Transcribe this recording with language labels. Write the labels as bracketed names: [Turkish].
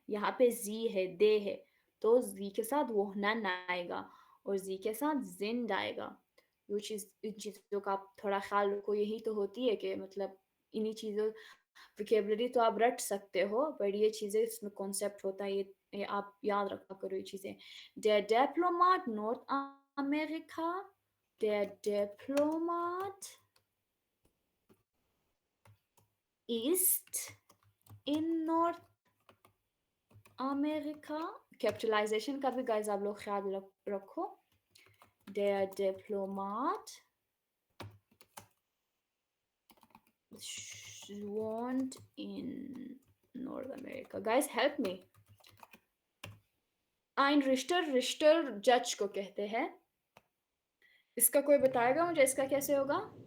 [Hindi] यहाँ पे जी है, दे है, तो जी के साथ wohnen आएगा और जी के साथ जिंद आएगा। वो चीज़, इन चीज़ों का आप थोड़ा ख्याल रखो। यही तो होती है कि मतलब इन्हीं चीज़ों, वोकेबलरी तो आप रट सकते हो, पर ये चीज़ें, इसमें कॉन्सेप्ट होता है, ये आप याद रखा करो ये चीज़ें। [German] Der Diplomat Nordamerika, der Diplomat ist in Nordamerika। [Hindi] Capitalisation का भी गाइस आप लोग ख्याल रखो। [German] Der Diplomat wohnt in North America. [English] Guys, help me. [Hindi] Ein Richter, Richter जज को कहते हैं। इसका कोई बताएगा मुझे इसका कैसे होगा?